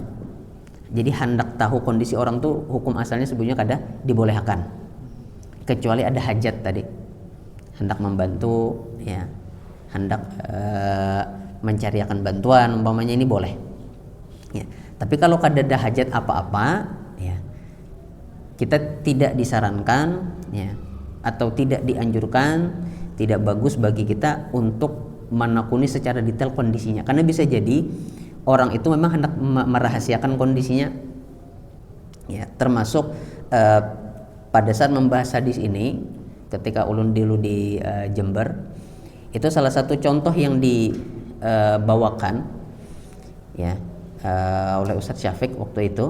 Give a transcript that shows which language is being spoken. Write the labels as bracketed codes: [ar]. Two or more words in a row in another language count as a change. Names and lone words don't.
[id] Jadi hendak tahu kondisi orang tuh hukum asalnya sebetulnya kada dibolehkan, kecuali ada hajat tadi, hendak membantu, ya hendak mencariakan bantuan umpamanya, ini boleh, ya. Tapi kalau kada ada hajat apa-apa, ya kita tidak disarankan, ya atau tidak dianjurkan, tidak bagus bagi kita untuk menekuni secara detail kondisinya, karena bisa jadi orang itu memang hendak merahasiakan kondisinya, ya termasuk pada saat membahas hadis ini ketika ulun dulu di Jember, itu salah satu contoh yang dibawakan, ya oleh Ustadz Syafiq waktu itu.